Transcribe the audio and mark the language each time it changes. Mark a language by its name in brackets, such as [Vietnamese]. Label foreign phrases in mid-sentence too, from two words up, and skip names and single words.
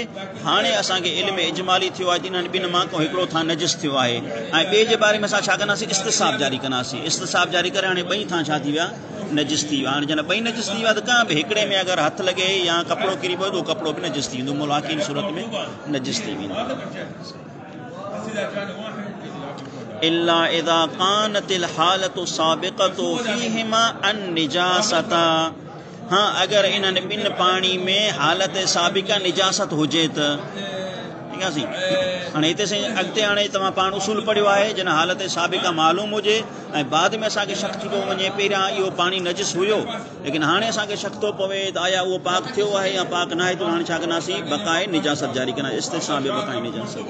[Sindhi] हाणे असांखे इल्मु इजमाली थियो आहे त इन्हनि ॿिनि मां को हिकिड़ो थां नजिस थियो आहे ऐं ॿिए जे बारे में असां छा कंदासीं इस्तिसाब जारी कंदासीं। इस्तिसाब जारी करे हाणे ॿई थां छा थी विया नजिस थी विया। हाणे जॾहिं ॿई नजिस थी विया त कां बि हिकिड़े में अगरि हथु लॻे या कपिड़ो किरी पियो त उहो कपिड़ो बि नजिस थी वेंदो, मुलाक़ी सूरत में नजिस थी वेंदो। [Arabic] إلا إذا كانت الحالة السابقة فيهما النجاسة. [Sindhi] हाँ, अगरि इन्हनि ॿिनि पाणी में हालत साबिक़ा निजासत हुजे त ठीक आहे सी। हाणे हिते साईं अॻिते हाणे तव्हां पाण उसूल पढ़ियो आहे जन हालत साबिक़ा मालूम हुजे ऐं बाद में असांखे शक थी थो वञे पहिरियां इहो पाणी नजिस हुयो लेकिन हाणे असांखे शक थो पवे त आया उहो पाक थियो आहे या पाक न आहे त हाणे छा कंदासीं बक़ाए निजासत जारी कंदासीं, इस्तिस्ना बि बक़ाए निजासत।